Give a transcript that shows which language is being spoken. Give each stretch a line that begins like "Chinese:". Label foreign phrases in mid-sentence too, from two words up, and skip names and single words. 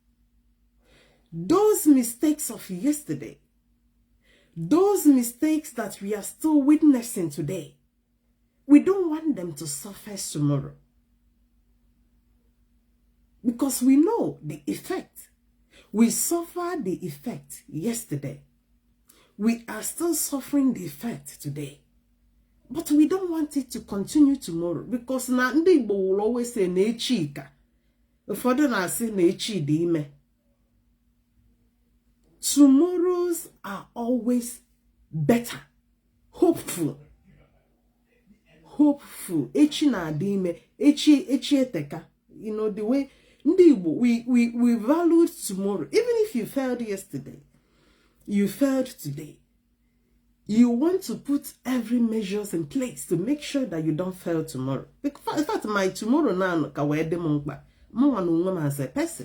English: Those mistakes of yesterday, those mistakes that we are still witnessing today, we don't want them to surface tomorrow. Because we know the effect. We suffered the effect yesterday. We are still suffering the effect today. But we don't want it to continue tomorrow. Because
Igbo: na ndị Igbo
English: will always say,
Igbo: na-echi ka. Ụfọdụ na-asị na-echi dị ime.
English: Tomorrows are always better. Hopeful. Hopeful.
Igbo: Echi na-adị ime. Echi eteka.
English: You know, the way
Igbo: ndị Igbo,
English: we valued tomorrow. Even if you failed yesterday, you failed today. You want to put every measures in place to make sure that you don't fail tomorrow. In fact, my tomorrow now as a person.